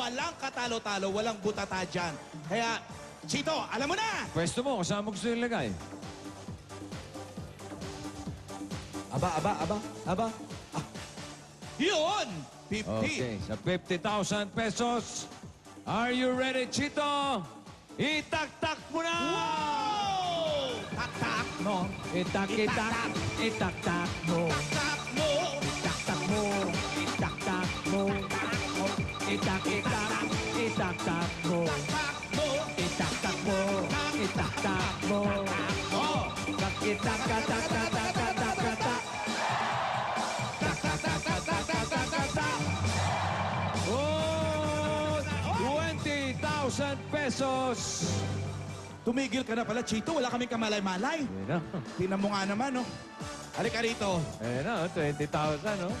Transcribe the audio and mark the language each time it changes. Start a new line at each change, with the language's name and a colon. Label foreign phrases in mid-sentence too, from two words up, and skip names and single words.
Filipino: Walang katalo-talo, walang butata dyan. Kaya, Chito, alam mo na! Pwesto mo, kasama mo gusto ilagay. Aba. Yun! 50. Okay, sa 50,000 pesos.
English: Are you ready, Chito?
Filipino: Itak-tak mo na! Wow! Tak-tak mo. Itak-itak. Itak-tak mo. Tak-tak mo. Itak-tak mo. Itak-tak mo. Itak-itak. Itak-tak mo. Itak-tak mo. Itak-tak mo. Tak-itak-tak-tak-tak-tak-tak-tak. Oh! 20,000 pesos! Tumigil ka na pala, Chito. Wala kaming kamalay-malay. Tingnan mo nga naman, no? Halika rito. Ayan na, 20,000, no?